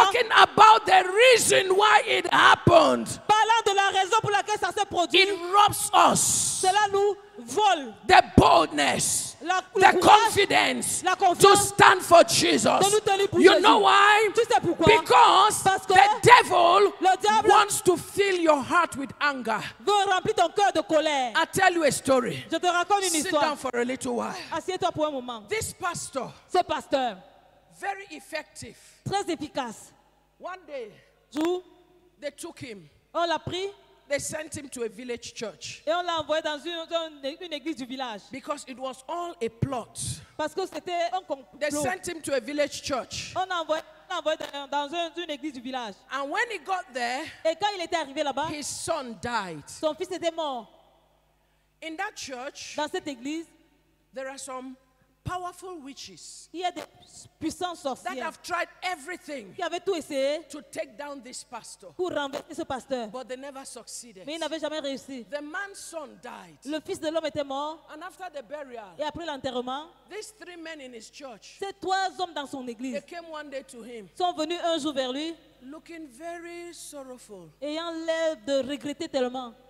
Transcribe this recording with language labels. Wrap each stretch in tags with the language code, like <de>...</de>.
<en>talking about the reason why it happened,</en> <fr>parlant de la raison pour laquelle ça s'est produit,</fr> <en>it robs us</en> <fr>cela nous vole</fr> <en>the boldness,</en> <fr>le</fr> <en>the courage, confidence</en> <fr>la</fr> <en>to</en> <fr>confiance</fr> <en>stand for</en> <fr>de</fr> <en>Jesus.</en> <fr>nous tenir pour</fr> <en>You</en> <fr>Jésus.</fr> <en>know why?</en> <fr>Tu sais pourquoi?</fr> <en>Because</en> <fr>Parce que</fr> <en>the devil</en> <fr>le diable</fr> <en>wants to fill your heart with anger.</en> <fr>veut remplir ton cœur de colère.</fr> <en>I'll tell you a story.</en> <fr>Je te raconte une</fr> <en>Sit</en> <fr>histoire.</fr> <en>down for a little while.</en> <fr>Assieds-toi pour un moment.</fr> <en>This pastor,</en> <fr>Ce pasteur,</fr> <en>very effective.</en> <fr>très efficace.</fr> <en>One day,</en> <fr>Jour,</fr> <en>they took him.</en> <fr>on l'a pris</fr> <en>They sent him to a village church</en> <fr>et on l'a envoyé dans une église du village.</fr> <en>because it was all a plot.</en> <fr>Parce que c'était un</fr> <en>They</en> <fr>complot.</fr> <en>sent him to a village church.</en> <fr>On l'a envoyé dans une église du village.</fr> <en>And when he got there,</en> <fr>Et quand il était arrivé là-bas,</fr> <en>his son died.</en> <fr>son fils était mort.</fr> <en>In that church,</en> <fr>Dans cette église,</fr> <en>there are some powerful witches</en> <fr>il y a des puissances</fr> <en>that</en> <fr>sorcières</fr> <en>have tried everything</en> <fr>qui avaient tout essayé</fr> <en>to take down this pastor,</en> <fr>pour renverser ce pasteur.</fr> <en>but they never succeeded.</en> <fr>Mais il n'avait jamais réussi.</fr> <en>The man's son died.</en> <fr>Le fils de l'homme était mort.</fr> <en>And after the burial,</en> <fr>Et après l'enterrement,</fr> <en>these three men in his church,</en> <fr>ces trois hommes dans son</fr> <en>they</en> <fr>église</fr> <en>came one day to him,</en> <fr>sont venus un jour vers lui,</fr> <en>looking very sorrowful,</en> <fr>ayant l'air de regretter tellement,</fr>